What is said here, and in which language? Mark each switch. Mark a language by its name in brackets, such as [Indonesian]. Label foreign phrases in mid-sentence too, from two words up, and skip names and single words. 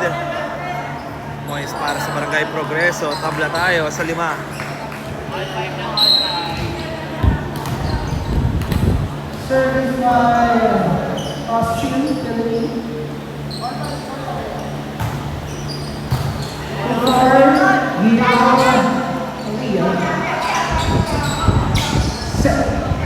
[Filipino] Points para sa Barangay Progreso. Tabla tayo sa 5. [English] Service by Austin Philly. Set.